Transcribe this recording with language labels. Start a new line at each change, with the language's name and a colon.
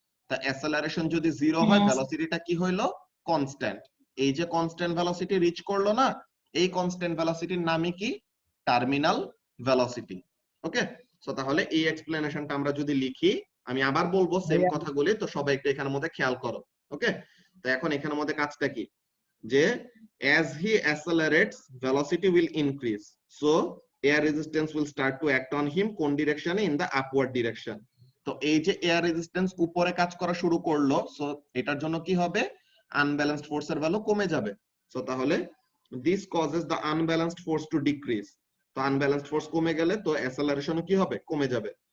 Bangla: তা অ্যাসেলারেশন যদি 0 হয় ভেলোসিটিটা কি হইলো কনস্ট্যান্ট। এই যে কনস্ট্যান্ট ভেলোসিটি রিচ করলো না, এই কনস্ট্যান্ট ভেলোসিটির নামই কি টার্মিনাল ভেলোসিটি। ওকে, সো তাহলে এই এক্সপ্লেনেশনটা আমরা যদি লিখি, আমি আবার বলবো সেম কথাগুলি, তো সবাই একটু এখানের মধ্যে খেয়াল করো। ওকে, তো এখন এখানের মধ্যে কাজটা কি, যে
English: as he accelerates velocity will increase, so air resistance will start to act on him
Bangla: কোন ডিরেকশনে,
English: in the upward direction।
Bangla: তো এই যে এয়ার রেজিস্ট্যান্স উপরে কাজ করা শুরু করলো, সো এটার জন্য কি হবে, আনব্যালেন্সড ফোর্সের ভ্যালু কমে যাবে। সো তাহলে
English: this causes the unbalanced force to decrease,
Bangla: তো আনব্যালেন্সড ফোর্স কমে গেলে তো অ্যাসেলারেশনও কি হবে, কমে যাবে।